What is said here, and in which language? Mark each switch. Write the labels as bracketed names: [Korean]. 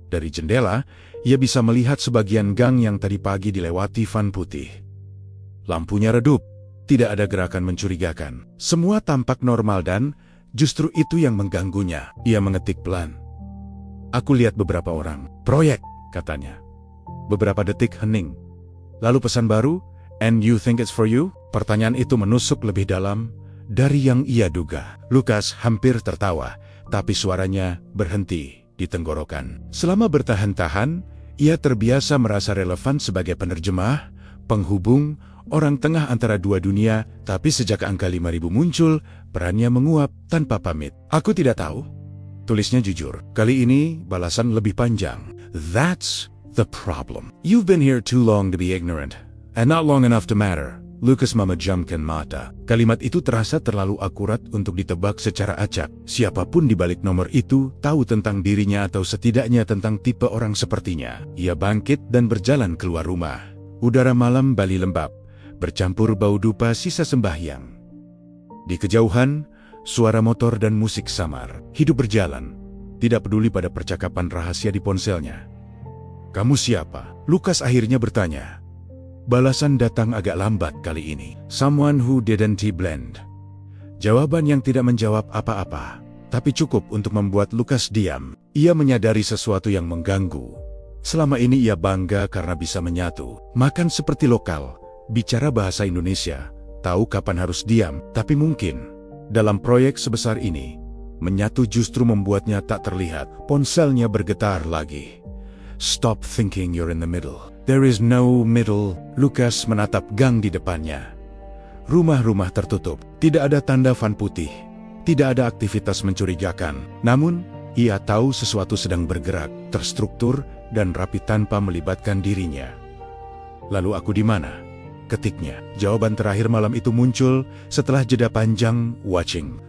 [Indonesian] Dari jendela, ia bisa melihat sebagian gang yang tadi pagi dilewati van putih. Lampunya redup, tidak ada gerakan mencurigakan. Semua tampak normal dan justru itu yang mengganggunya. Ia mengetik pelan. "Aku lihat beberapa orang. Proyek," katanya. Beberapa detik hening. Lalu pesan baru, [English] "And you think it's for you?" [Indonesian] Pertanyaan itu menusuk lebih dalam dari yang ia duga. Lukas hampir tertawa, tapi suaranya berhenti di tenggorokan. Selama bertahan-tahan, ia terbiasa merasa relevan sebagai penerjemah, penghubung, orang tengah antara dua dunia, tapi sejak angka 5.000 muncul, perannya menguap tanpa pamit. "Aku tidak tahu," tulisnya jujur. Kali ini balasan lebih panjang. [English] "That's the problem. You've been here too long to be ignorant, and not long enough to matter." [Indonesian] Lukas memejamkan mata. Kalimat itu terasa terlalu akurat untuk ditebak secara acak. Siapapun di balik nomor itu tahu tentang dirinya atau setidaknya tentang tipe orang sepertinya. Ia bangkit dan berjalan keluar rumah. Udara malam Bali lembab, bercampur bau dupa sisa sembahyang. Di kejauhan, suara motor dan musik samar. Hidup berjalan, tidak peduli pada percakapan rahasia di ponselnya. "Kamu siapa?" Lukas akhirnya bertanya. Balasan datang agak lambat kali ini. [English] "Someone who didn't blend." [Indonesian] Jawaban yang tidak menjawab apa-apa, tapi cukup untuk membuat Lukas diam. Ia menyadari sesuatu yang mengganggu. Selama ini ia bangga karena bisa menyatu, makan seperti lokal, bicara bahasa Indonesia, tahu kapan harus diam, tapi mungkin dalam proyek sebesar ini, menyatu justru membuatnya tak terlihat. Ponselnya bergetar lagi. [English] "Stop thinking you're in the middle. There is no middle." [Indonesian] Lukas menatap gang di depannya. Rumah-rumah tertutup, tidak ada tanda van putih, tidak ada aktivitas mencurigakan. Namun, ia tahu sesuatu sedang bergerak, terstruktur, dan rapi tanpa melibatkan dirinya. "Lalu aku di mana?" ketiknya. Jawaban terakhir malam itu muncul setelah jeda panjang watching.